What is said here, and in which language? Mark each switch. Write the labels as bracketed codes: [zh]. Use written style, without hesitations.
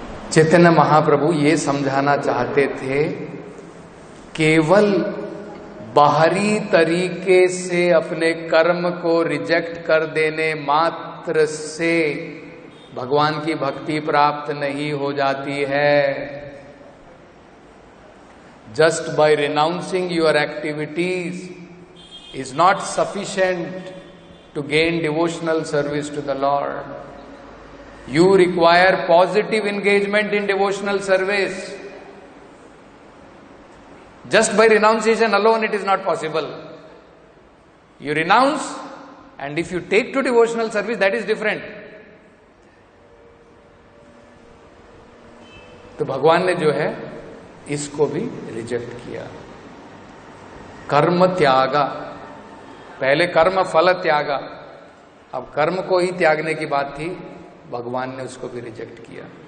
[hi] चैतन्य महाप्रभु ये समझाना चाहते थे, केवल बाहरी तरीके से अपने कर्म को रिजेक्ट कर देने मात्र से भगवान की भक्ति प्राप्त नहीं हो जाती है। [en] Just by renouncing your activities is not sufficient to gain devotional service to the Lord. You require positive engagement in devotional service. Just by renunciation alone it is not possible. You renounce, and if you take to devotional service, that is different. [hi] तो भगवान ने जो है इसको भी reject किया। कर्म त्यागा, पहले कर्म फल त्यागा, अब कर्म को ही त्यागने की बात थी, भगवान ने उसको भी रिजेक्ट किया।